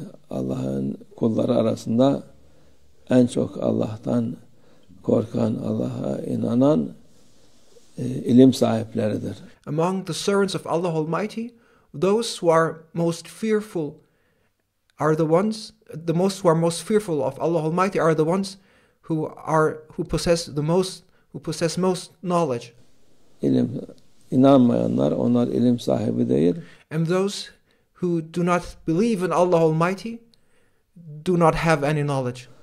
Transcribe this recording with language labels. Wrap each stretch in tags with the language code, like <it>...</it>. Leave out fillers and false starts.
<tr>Allah'ın kulları arasında en çok Allah'tan korkan, Allah'a inanan ilim sahipleridir.</tr> <en>Among the servants of Allah Almighty, those who are most fearful are the ones, who are most fearful of Allah Almighty are the ones who possess most knowledge.</en> <tr>İnanmayanlar, onlar ilim sahibi değil.</tr> <en>And those who do not believe in Allah Almighty do not have any knowledge.</en>